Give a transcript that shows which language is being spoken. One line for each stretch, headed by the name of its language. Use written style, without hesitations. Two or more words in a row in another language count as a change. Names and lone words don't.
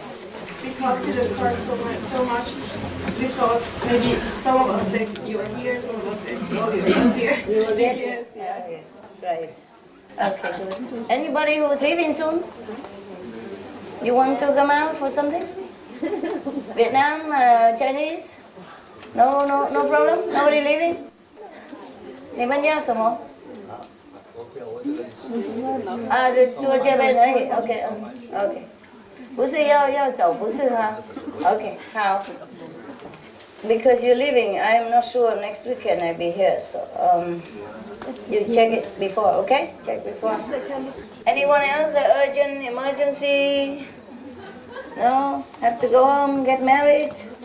English: We talked to the car so much. We thought maybe some of us said you were here, some of us said you were here. You were there? Yes. Yeah. Okay. Right. Okay, good. Anybody who's leaving soon? You want to come out for something? Vietnam, Chinese? No problem? Nobody leaving?
Vietnamese: Chua chơi bên đấy.
English: Okay. Okay.
Chinese: 不是要走，不是哈。Okay,
English: 好。Because you're leaving, I'm not sure next weekend I'll be here, so you check it before, okay? Check before. Anyone else? Urgent, emergency? No? Have to go home, get married?